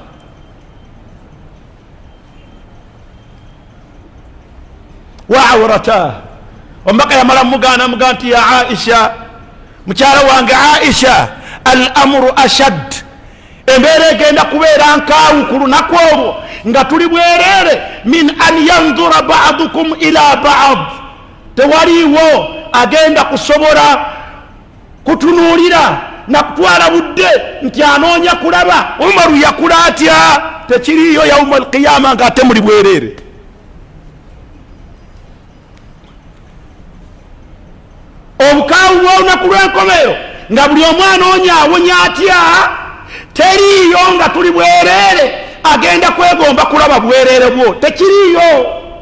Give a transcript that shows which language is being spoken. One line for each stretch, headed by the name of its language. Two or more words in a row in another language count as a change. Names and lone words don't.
Arabic: وعورة,
Ganda: omubaka yamala mugana muga nti
Arabic: يا عائشة,
Ganda: mukyala wange Aisha,
Arabic: الأمر أشد,
Ganda: embeera egenda kubeera nkaawu ku lunaku olwo nga tuli bwereere,
Arabic: من أن ينظر بعضكم إلى بعض,
Ganda: tewaliiwo agenda kusobola kutunuulira na kutwala budde nti anoonya kulaba Umaru yakula atya, tekiriiyo
Arabic: يوم القيامة
Ganda: nga ate muli bwereere. Obukaawu bw'olunaku lw'enkomero nga buli omu anoonya awonya atya, teriiyo nga tuli bwereere agenda kwegomba kulaba bwereere bwo, tekiriiyo.